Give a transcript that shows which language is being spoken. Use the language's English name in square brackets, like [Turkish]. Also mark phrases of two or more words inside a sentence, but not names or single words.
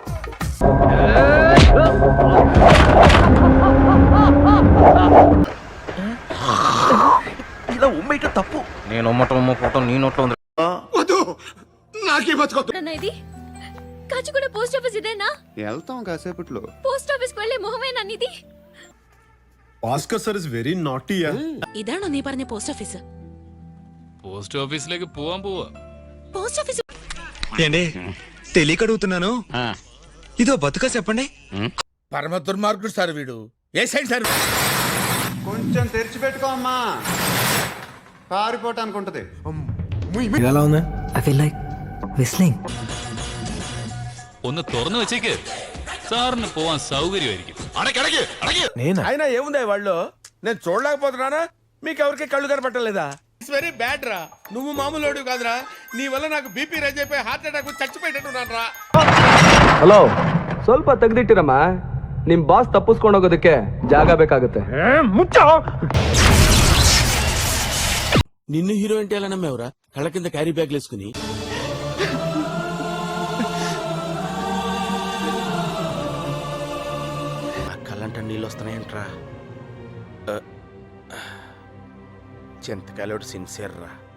[Telugu] ఇలా ఉమ్మేట తప్పు. నేను ఉమ్మటం నీ నోట్లో ఉంది. కాచిగూడ [English] post office [Telugu] ఇదేనా? వెళ్తాం కాసేపట్లో. [English] post office [Telugu] కు వెళ్ళే మొహమేనా నీది? [English] Bhaskar sir is very naughty. [Malayalam] ഇതാണോ നീ പറഞ്ഞ പോസ്റ്റ് ഓഫീസ്? പോസ്റ്റ് ഓഫീസിലേക്ക് പോവാൻ പോവാ. [English] post office [Telugu] ఏంటి తెలియక అడుగుతున్నాను ఇదో బతుక చెప్పండి పరమ దుర్మార్గుడు సార్ వీడు. ఏ సైడ్ సార్? కొంచెం తెరిచిపెట్టుకో అమ్మా, పారిపోవటానికి ఉంటది. ఎలా ఉంది? [English] I feel like whistling. [Malayalam] ഒന്ന് തുറന്നു വെച്ചേക്ക്, സാറിന് പോവാൻ സൗകര്യമായിരിക്കും. [Telugu] అయినా ఏముంది వాళ్ళు? నేను చూడలేకపోతున్నానా? మీకు ఎవరికి కళ్ళు కనపట్టలేదా? [English] it's very bad [Telugu] రా. నువ్వు మామూలు కాదురా. నీ వల్ల నాకు [English] BP rise [Telugu] అయిపోయి [English] heart attack [Telugu] చచ్చిపోయేటట్టున్నాను రా. [Kannada] ಹಲೋ, ಸ್ವಲ್ಪ ತೆಗ್ದಿಟ್ಟಿರಮ್ಮ. ನಿಮ್ ಬಾಸ್ ತಪ್ಪಿಸ್ಕೊಂಡು ಹೋಗೋದಕ್ಕೆ ಜಾಗ ಬೇಕಾಗುತ್ತೆ. [Telugu] నిన్ను హీరో అంటే ఎలా నమ్మేవరా? కళ్ళ కింద [English] carry bag [Telugu] వేసుకుని. కళ్ళంట నీళ్ళు వస్తున్నాయంట్రా. చింతకాయలోడు సిన్సియర్ రా.